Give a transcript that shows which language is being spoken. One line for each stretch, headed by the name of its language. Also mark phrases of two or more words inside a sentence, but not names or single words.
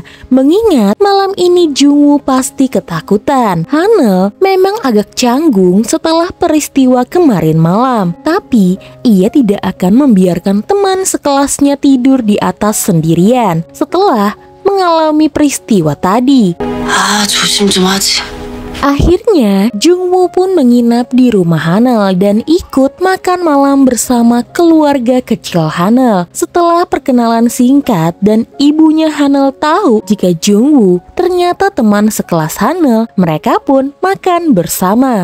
Indonesian: Mengingat malam ini Jungwoo pasti ketakutan. Hanel memang agak canggung setelah peristiwa kemarin malam, tapi ia tidak akan membiarkan teman sekelasnya tidur di atas sendirian setelah mengalami peristiwa tadi.
Korean: 조심 좀 하지.
Indonesian: Akhirnya, Jungwoo pun menginap di rumah Hanel dan ikut makan malam bersama keluarga kecil Hanel. Setelah perkenalan singkat dan ibunya Hanel tahu jika Jungwoo ternyata teman sekelas Hanel, mereka pun makan bersama.